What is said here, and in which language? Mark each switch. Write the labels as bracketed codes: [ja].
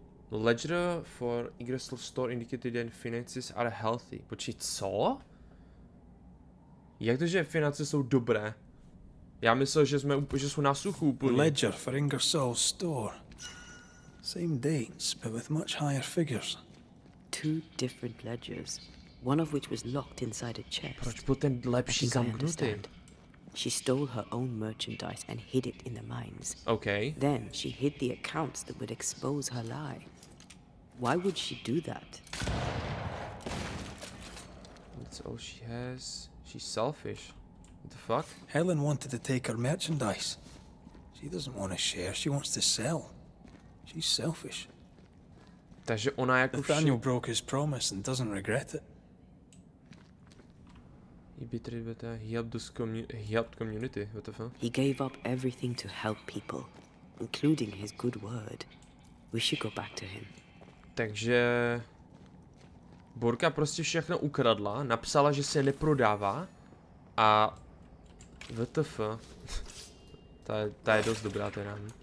[en] Ledger for Ingersoll store indicated that finances are healthy. [cs] Počkej, co? Jak to, že finance jsou dobré? Já myslel, že jsou na suchu úplně. [en] Ledger for Ingersoll store. Same dates, but with much higher figures. 2 different ledgers, one of which was locked inside a chest. [cs] Proč byl ten lepší zamknutý? [en] She stole her own merchandise and hid it in the mines. Okay. Then she hid the accounts that would expose her lie. Why would she do that? That's all she has. She's selfish. What the fuck? Helen wanted to take her merchandise. She doesn't want to share, she wants to sell. She's selfish. [cs] Takže ona jako [en] Nathaniel broke his promise and doesn't regret it. He helped community. What the fuck? He gave up everything to help people, including his good word. We should go back to him. [cs] Takže Borka prostě všechno ukradla, napsala, že se neprodává a WTF. ta je dost dobrá teda.